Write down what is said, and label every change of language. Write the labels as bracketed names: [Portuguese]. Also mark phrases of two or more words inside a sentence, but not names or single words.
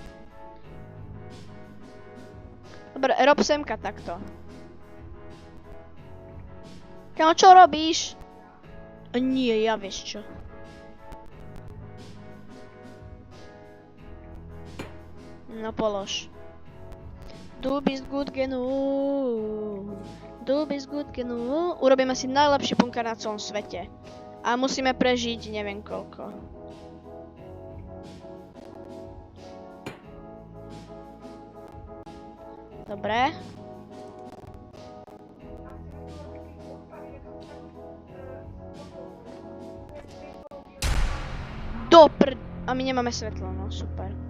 [Slovak] Dobre, rob semka takto. Kamo, čo robíš? Nie, ja vieš čo. No polož. [German] Du bist gut genug. Du bist gut genug. [Slovak] Urobíme si najlepší bunker na celom svete. A musíme prežiť neviem koľko. Dobre. A my nemáme svetlo, no super.